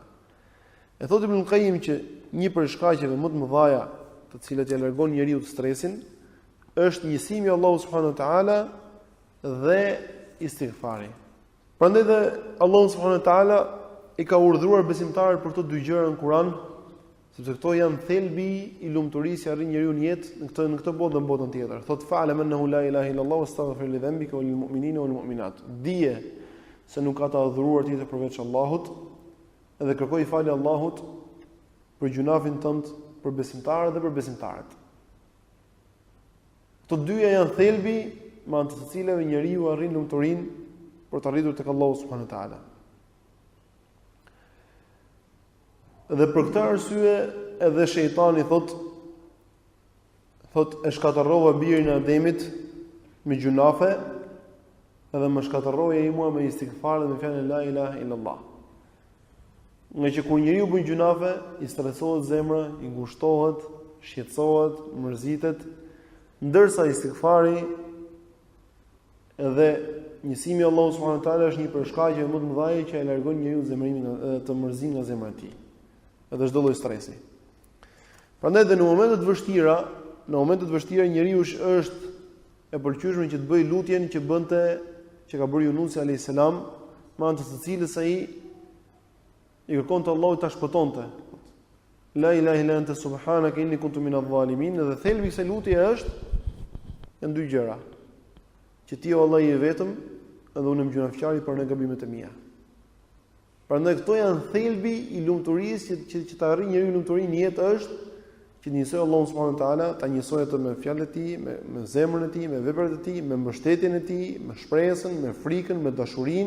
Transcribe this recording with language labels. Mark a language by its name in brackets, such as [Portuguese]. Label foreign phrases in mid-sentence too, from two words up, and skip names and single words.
[Albanian] E thotë Ibn Qayyim që një prej shkaqeve më të mëdha të cilat ja largon njeriu stresin është njësimi i Allahut [Arabic] سبحانه وتعالى [Albanian] dhe istighfari. Prandaj dhe Allahu [Arabic] سبحانه وتعالى [Albanian] i ka urdhëruar besimtarët për këto dy gjëra në Kur'an, sepse këto janë thelbi i lumturisë që arrin njeriu në jetë në këtë botë dhe në botën tjetër. [Arabic] Thot فاعلم أنه لا إله إلا الله واستغفر لذنبك وللمؤمنين والمؤمنات. [Albanian] Dije se nuk ka të adhuruar tjetër përveç Allahut dhe kërkoj falje Allahut për gjunafin tënd, për besimtarët dhe për besimtarët. Këto dyja janë thelbi me anë të cilave njeriu arrin lumturinë për të arritur tek Allahu [Arabic] سبحانه وتعالى. [Albanian] Dhe për këtë arsye edhe shejtani thot e shkatërrova birin e Ademit me gjunafe, edhe më shkatërroja i mua me istighfar dhe me fjalën [Arabic] لا إله إلا الله. [Albanian] Nga që kur njeriu bën gjunafe, i stresohet zemra, i ngushtohet, shqetësohet, mërzitet, ndërsa istighfari edhe njësimi i Allahut [Arabic] سبحانه وتعالى [Albanian] është një për shkaqe më të mëdha që e largon njeriu zemrimin të mërzin nga zemra e tij. Edhe çdo lloj stresi. Prandaj dhe në momentet vështira njeriu është e pëlqyeshme që të bëjë lutjen që ka bërë Yunusi [Arabic] عليه السلام, [Albanian] me anë të cilës ai i kërkonte Allahut ta shpëtonte. [Arabic] لا إله إلا أنت سبحانك إني كنت من الظالمين, [Albanian] dhe thelbi i kësaj lutje është janë dy gjëra. Që ti o Allah je vetëm edhe unë jam gjunafçari për në gabimet e mia. Prandaj këto janë thelbi i lumturisë që të arrijë njeriu lumturinë në jetë është që njësoj Allahun [Arabic] سبحانه وتعالى, [Albanian] ta njësoj atë me fjalët e tij, me zemrën e tij, me veprat e tij, me mbështetjen e tij, me shpresën, me frikën, me dashurinë.